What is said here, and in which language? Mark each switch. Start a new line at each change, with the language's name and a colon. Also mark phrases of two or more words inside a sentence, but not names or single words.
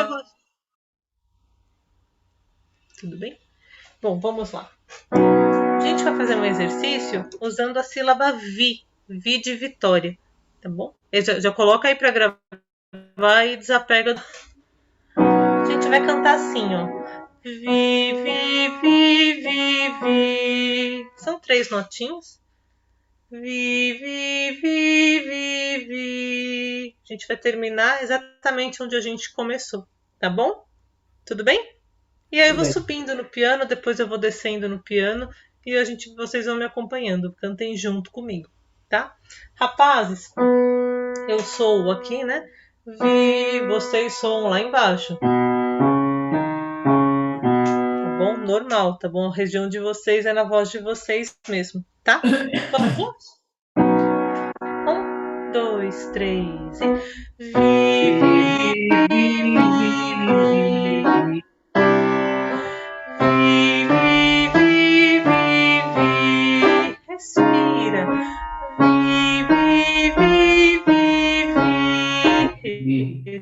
Portuguese: eu vou... Tudo bem? Bom, vamos lá. A gente vai fazer um exercício usando a sílaba vi. Vi de vitória, tá bom? Já coloca aí para gravar e desapega. A gente vai cantar assim, ó. Vi, vi, vi, vi, vi. São 3 notinhas. Vi, vi, vi, vi, vi. A gente vai terminar exatamente onde a gente começou, tá bom? Tudo bem? E aí eu vou subindo no piano, depois eu vou descendo no piano e vocês vão me acompanhando. Cantem junto comigo, tá? Rapazes, eu sou aqui, né? Vi, vocês soam lá embaixo. Tá bom? Normal, tá bom? A região de vocês é na voz de vocês mesmo, tá? Vamos juntos? 1, 2, 3 e... Vi, vi, vi, vi, vi. Respira. Vi, vi, vi, vi, vi.